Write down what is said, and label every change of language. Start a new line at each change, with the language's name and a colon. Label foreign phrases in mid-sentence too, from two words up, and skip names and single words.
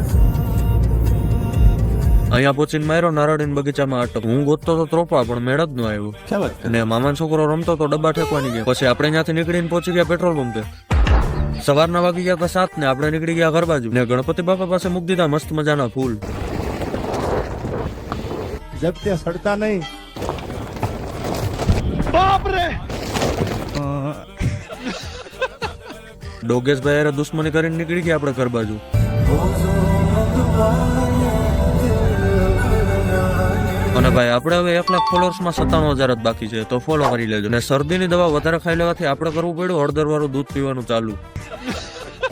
Gujarati: અહીંયા પહોંચીને માર્યો નારળીના બગીચામાં આટો. હું ગોતતો તો ત્રોપા પણ મેળ જ ન આવ્યો અને મામાનો છોકરો રમતો તો ડબ્બા ઠેકવાની ગયા. પછી આપણે ત્યાંથી નીકળીને પહોંચી ગયા પેટ્રોલ પંપે. સવારના વાગી ગયા 7 ને આપણે નીકળી ગયા ઘર બાજુ ને ગણપતિ બાપા પાસે મૂકી દીધા મસ્ત મજાના ફૂલ.
Hindi: जब ते सड़ता नहीं बाप रे
Gujarati: ડોગેશ ભાઈ દુશ્મની કરીને નીકળી ગયા આપણે ઘર બાજુ. અને ભાઈ આપણે હવે 1 લાખ ફોલોઅર્સમાં 97,000 જ બાકી છે તો ફોલો કરી લેજો. ને શરદીની દવા વધારે ખાઈ લેવાથી આપણે કરવું પડ્યું હળદર વાળું દૂધ પીવાનું ચાલુ.